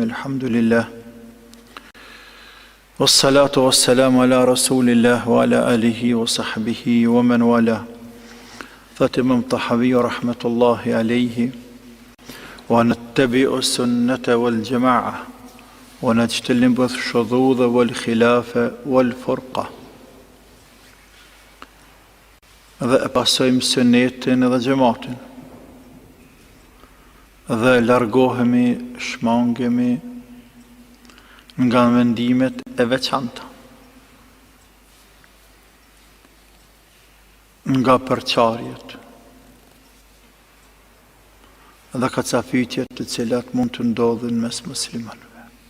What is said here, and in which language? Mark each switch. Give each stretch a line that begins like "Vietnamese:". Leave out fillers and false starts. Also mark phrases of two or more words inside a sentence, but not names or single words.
Arabic: الحمد لله والصلاة والسلام على رسول الله وعلى آله وصحبه ومن والاه. فاتم الطحاوي رحمة الله عليه: ونتبع السنة والجماعة ونجتنب الشذوذ والخلاف والفرقة.
Albanian: Dhe e pasojmë sunetin dhe gjematin, dhe largohemi, shmangemi nga mendimet e veçanta, nga përçarjet dhe kacafytjet të cilat mund të ndodhin mes muslimanëve.